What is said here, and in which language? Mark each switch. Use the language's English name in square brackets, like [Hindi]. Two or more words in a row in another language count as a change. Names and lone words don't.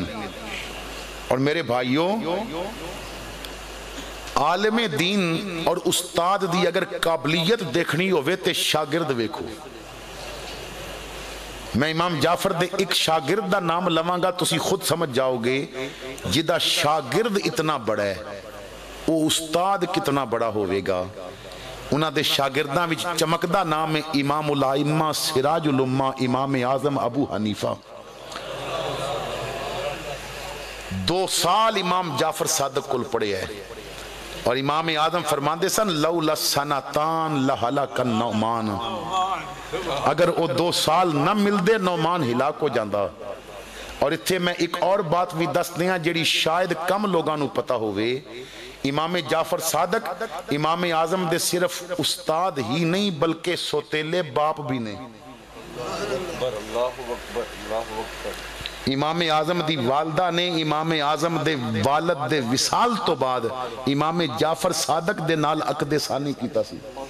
[Punjabi] اور میرے بھائیوں، عالم دین اور استاد دی اگر قابلیت دیکھنی ہوئے تے شاگرد ویکھو. میں امام جعفر دے ایک شاگرد دا نام لواں گا، تسی خود سمجھ جاؤ گے جدا شاگرد اتنا بڑا ہے وہ استاد کتنا بڑا ہوئے گا. انہاں دے شاگرداں وچ چمکدا نام ہے امام الائمہ سراج الامہ امام اعظم ابو حنیفہ. 2 سال امام جعفر صادق کل پڑے ہے اور امام اعظم فرماندے سن [Arabic] لولا سنتان لہلک النعمان، [Punjabi] اگر وہ 2 سال نہ مل دے نعمان ہلاک ہو جاندہ. اور اتھے میں ایک اور بات بھی دس دیاں جیڑی شاید کم لوگاں نو پتا ہوئے، امام جعفر صادق امام اعظم دے صرف استاد ہی نہیں بلکہ سوتیلے باپ بھی نہیں. امام اعظم دی والدہ نے امام اعظم دے والد دے وصال تو بعد امام جعفر صادق دے نال عقد ثانی کیتا سی.